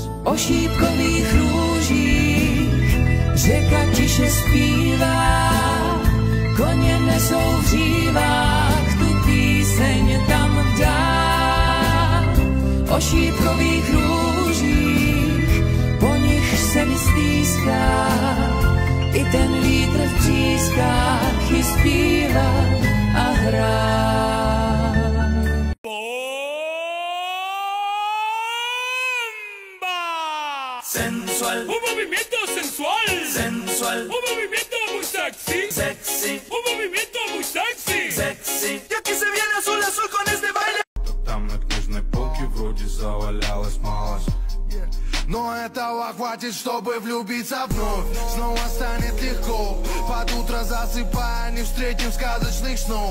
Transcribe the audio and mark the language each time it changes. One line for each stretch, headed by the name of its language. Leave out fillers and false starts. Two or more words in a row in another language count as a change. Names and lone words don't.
Czech: O šípkových růžích řeka tiše zpívá, koně nesou v hřívách tu píseň tam dá. O šípkových růžích, po nich se mi stýská, i ten vítr v třískách ji zpívá a hrá.
Spanish: Sensual, un movimiento sensual, sensual, un movimiento muy sexy, sexy, un movimiento muy sexy, sexy. Y aquí se viene azul azul con este baile.
Russian: Там на книжной полке вроде завалялась малость. Но этого хватит, чтобы влюбиться вновь. Снова станет легко, под утро засыпая, не встретим сказочных снов.